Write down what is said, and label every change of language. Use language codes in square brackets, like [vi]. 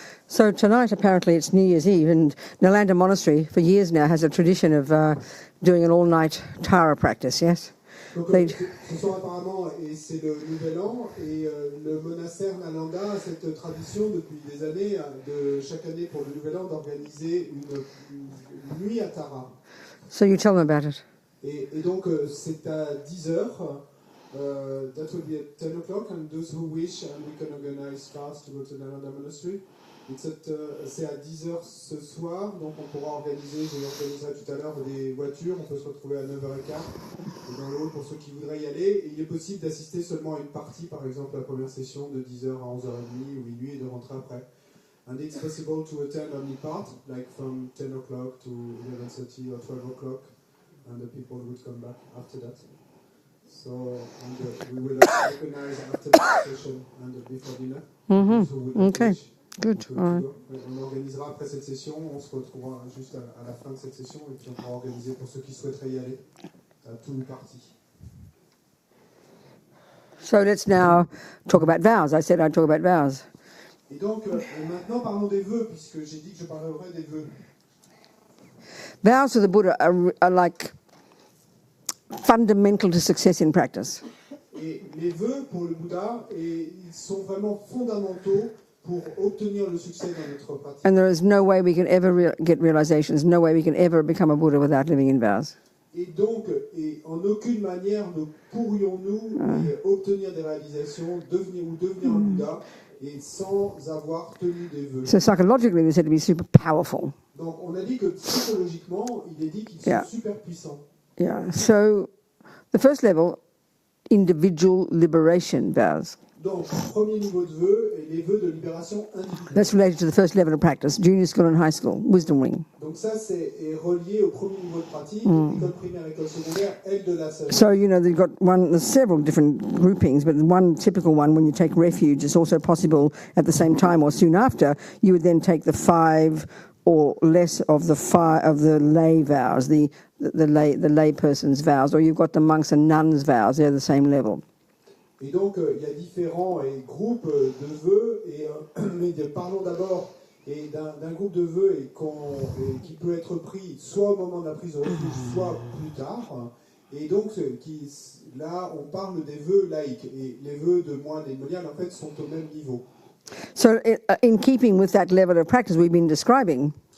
[en] So tonight, apparently, it's New Year's Eve, and Nalanda Monastery, for years now, has a tradition of doing an all-night Tara practice, yes? [fr] Donc, ce soir apparemment, et c'est le Nouvel An, et le monastère Nalanda a cette tradition depuis des années, de chaque année pour le Nouvel An, d'organiser une nuit à Tara. [en] So you tell them about it. [fr] Et donc, c'est à 10 heures. [en] That will be at 10 o'clock, and those who wish, and we can organize fast to go to Nalanda Monastery. [fr] C'est à 10 heures ce soir, donc on pourra organiser, je l'organiserai tout à l'heure, des voitures. On peut se retrouver à 9h15 dans le hall pour ceux qui voudraient y aller. Et il est possible d'assister seulement à une partie, par exemple la première session de 10h à 11h30 ou minuit, et de rentrer après. [en] And it's possible to attend only part, like from 10 o'clock to 11:30 or 12 o'clock, and the people would come back after that. So we will organize after the session and before dinner. Mm-hmm. Okay. Good. All right. [fr] On organisera après cette session, on se retrouvera juste à la fin de cette session et puis on pourra organiser pour ceux qui souhaiteraient y aller à tous les parties. [en] So let's now talk about vows. I said I'd talk about vows. [fr] Et donc maintenant parlons des vœux, puisque j'ai dit que je parlerai des vœux. [en] Vows to the Buddha are like fundamental to success in practice. [fr] Et les vœux pour le Bouddha, ils sont vraiment fondamentaux pour obtenir le succès dans notre pratique. [en] And there is no way we can ever get realization. There's no way we can ever become a Buddha without living in vows. [fr] Et donc, en aucune manière ne pourrions-nous obtenir des réalisations, devenir un Bouddha, et sans avoir tenu des vœux. [en] So psychologically, they said to be super powerful. [fr] Donc, on a dit que psychologiquement, il est dit qu'ils sont super puissants. [en] Yeah. So, the first level, individual liberation vows. [fr] Donc, premier niveau de vœux est les vœux de libération individuelle. [en] That's related to the first level of practice, junior school and high school, wisdom wing. [fr] Donc ça, c'est relié au premier niveau de pratique, école primaire, école secondaire, aide de la sagesse. [en] So, you know, there's several different groupings, but one typical one, when you take refuge, it's also possible at the same time or soon after, you would then take the 5 or less of the lay vows, the lay person's vows, or you've got the monks and nuns vows, they're the same level. [fr] Et donc, il y a différents groupes de vœux, mais parlons d'abord d'un groupe de vœux qui peut être pris soit au moment de la prise au refuge, soit plus tard. Et donc, là, on parle des vœux laïques. Et les vœux de moines et de moniales, en fait, sont au même niveau. [en] So, in keeping with that level of practice we've been describing,